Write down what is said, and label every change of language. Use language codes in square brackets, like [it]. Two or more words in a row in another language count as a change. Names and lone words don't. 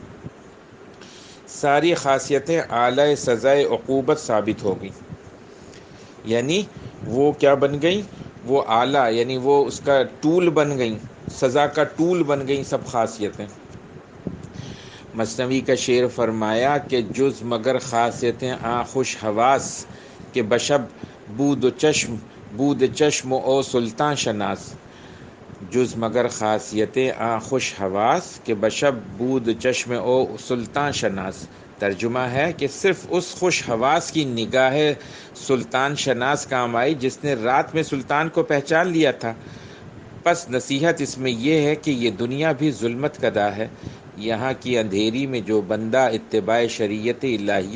[ur] ساری خاصیتیں اعلی سزائے عقوبت ثابت ہو گئی، یعنی وہ کیا بن گئی؟ وہ اعلیٰ، یعنی وہ اس کا ٹول بن گئی، سزا کا ٹول بن گئی سب خاصیتیں۔ مثنوی کا شعر فرمایا کہ [fa] جز مگر خاصیتیں آں خوش حواس، کہ بشب بود چشم او سلطان شناس، جز مگر خاصیتیں آں خوش حواس، کہ بشب بود چشم او سلطان شناس۔ [ur] ترجمہ ہے کہ صرف اس خوش حواس کی نگاہ سلطان شناس کام آئی جس نے رات میں سلطان کو پہچان لیا تھا۔ پس نصیحت اس میں یہ ہے کہ یہ دنیا بھی ظلمت کدہ ہے، یہاں کی اندھیری میں جو بندہ اتباع شریعت الہیہ